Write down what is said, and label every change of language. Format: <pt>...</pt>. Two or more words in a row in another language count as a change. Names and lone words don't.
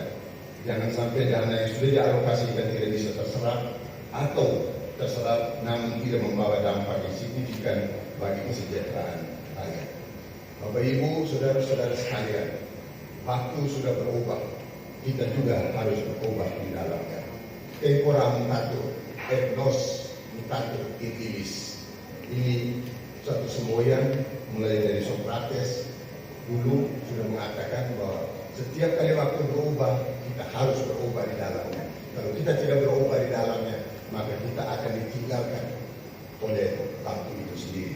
<id>Jangan sampai dana yang sudah dialokasikan tidak bisa terserap atau terserap namun tidak membawa dampak yang signifikan bagi kesejahteraan rakyat. Bapak Ibu, saudara-saudara sekalian, waktu sudah berubah, kita juga harus berubah di dalamnya.</id> <la>Tempora mutatur, et nos mutatur in illis.</la> <id>Ini satu semboyan mulai dari Socrates dulu sudah mengatakan bahwa setiap kali waktu berubah, kita harus berubah di dalamnya. Kalau kita tidak berubah di dalamnya, maka kita akan ditinggalkan oleh waktu itu sendiri.</id>